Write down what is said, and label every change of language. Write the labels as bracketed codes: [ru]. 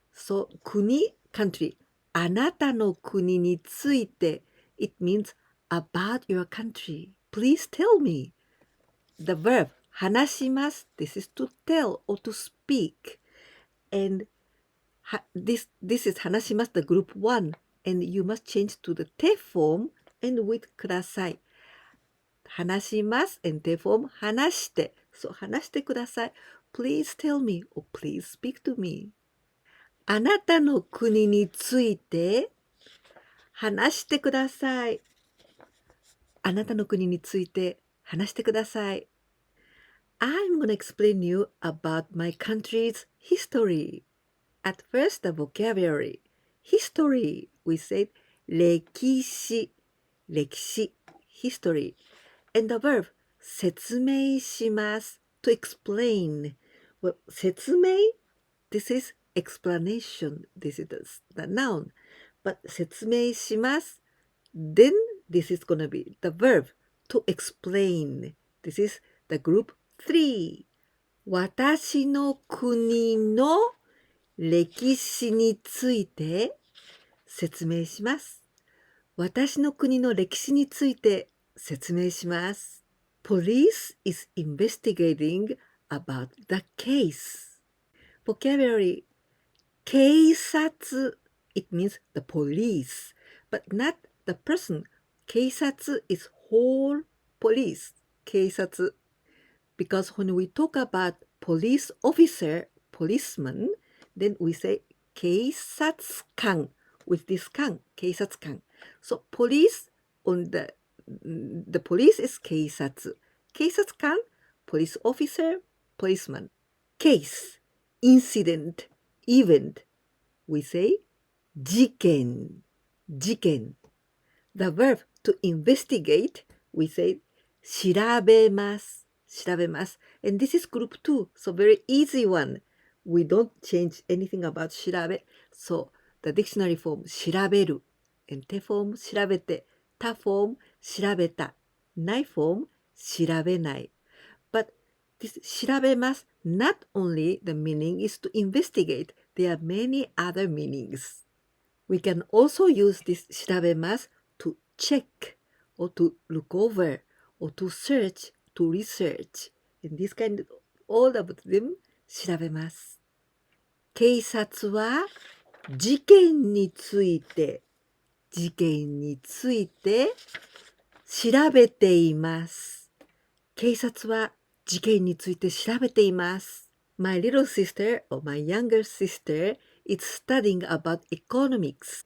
[en] So, 国, country. [ja] あなたの国について [en] It means about your country. Please tell me. The verb 話します This is to tell or to speak. And this is 話します the group 1. And you must change to the te form and with ください。話します and te form 話して。 [ja] So 話してください。 [en] Please tell me or please speak to me. [ja] あなたの国について話してください。あなたの国について話してください。 [en] I'm gonna explain you about my country's history. At first, the vocabulary. History, we said 歴史、歴史、history. And the verb 説明します。 To explain. Well, 説明 This is explanation. This is the noun. But 説明します Then this is gonna be the verb to explain. This is the group 3. [ja] 私の国の歴史について説明します。私の国の歴史について説明します。 [en] Police is investigating about the case. Vocabulary 警察 It means the police, but not the person. 警察 is whole police. 警察 Because when we talk about police officer, policeman, then we say 警察官 with this 官 警察官 So police on the police is 警察。警察官 police officer, policeman. Case, incident, event. We say 事件、事件。 The verb to investigate, we say 調べます、調べます。 And this is group 2, so very easy one. We don't change anything about 調べ。 So the dictionary form 調べる。 And te form 調べて。他 form 調べた。ない form 調べない。 But this 調べます not only the meaning is to investigate. There are many other meanings. We can also use this 調べます to check or to look over or to search, to research. In this kind of all of them 調べます。 [ja] 警察は事件について事件について調べています。警察は事件について調べています。 [en] My little sister or my younger sister is studying about economics.